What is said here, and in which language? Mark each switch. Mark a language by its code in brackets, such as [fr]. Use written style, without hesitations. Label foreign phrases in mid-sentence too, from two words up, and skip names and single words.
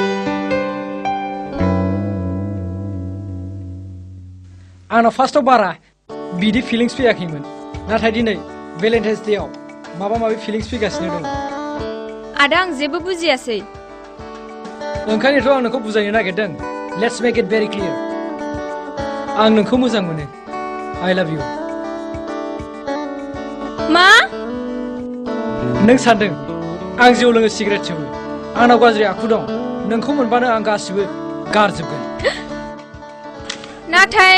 [brx] आंनाव फार्स्टआव बारा बिदि फिलिंस फैयाखैमोन, नाथाय दिनै भेलेन्टाइन्स डेआव माबा माबि फिलिंस फैगासिनो दं। आदा आं जेबो बुजियासै। ओंखायनोथ' आं नोंखौ बुजायनो नागिरदों। [en] Let's make it very clear. [brx] आं नोंखौ मोजां मोनो। [en] I love you. [brx] मा? नों सानदों आं जौ लोङो सिगारेट सोबो, आंनाव गाज्रि आखु दं, नोंखौ मोनबानो आं गासिबो गारजोबगोन। नाथाय